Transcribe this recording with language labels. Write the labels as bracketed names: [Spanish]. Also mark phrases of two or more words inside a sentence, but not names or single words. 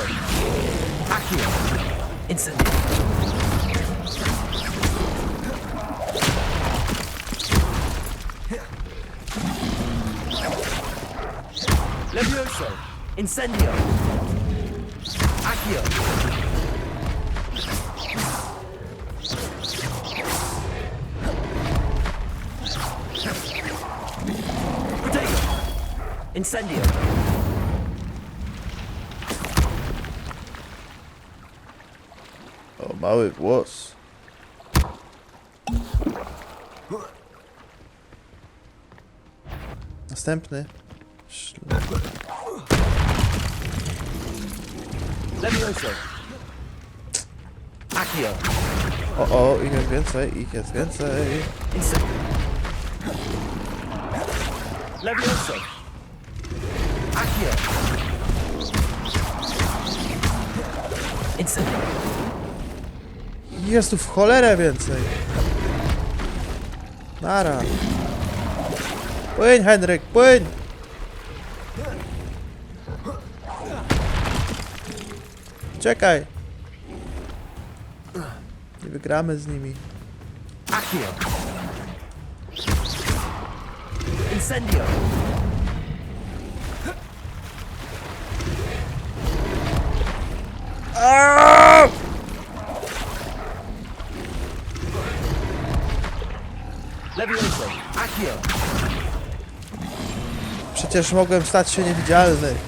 [Polish] Accio. Incendio. Levioso. Incendio. Accio. Protego. Incendio. O, mały włos. Następny. Levioso. Accio. O, ich jest więcej, ich jest więcej. Incendio. Levioso. Accio. Incendio. Jest tu w cholerę więcej. Nara. Płyń, Henryk, płyń! Czekaj. Nie wygramy z nimi. Accio. Incendio. Aaaa! Levioso. Accio. Przecież mogłem stać się niewidzialny.